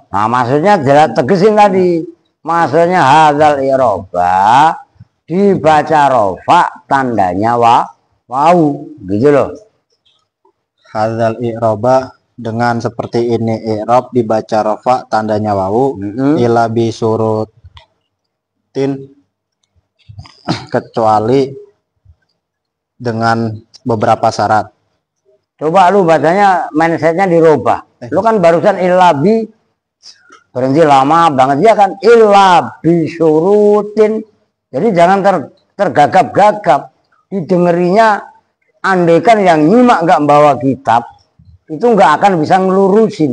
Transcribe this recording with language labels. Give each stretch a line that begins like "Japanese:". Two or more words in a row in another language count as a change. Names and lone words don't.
Indonesian: Nah, maksudnya jelas tegesin tadi. Maksudnya
Arabic: هذا الإعراب
Indonesian: dibaca rofa, tandanya wau, gitu loh.
Arabic: هذا الإعراب
Indonesian: dengan seperti ini i'rob dibaca rofa, tandanya wau.
Arabic: إلا بشروط,
Indonesian: kecuali dengan beberapa syarat. Coba lu bacanya mindsetnya dirubah. Lu kan barusan ilabi berhenti lama banget ya kan,
Arabic: إلا بشروط.
Indonesian: Jadi jangan tergagap-gagap. Didengerinya, andaikan yang nyimak nggak bawa kitab, itu nggak akan bisa ngelurusin.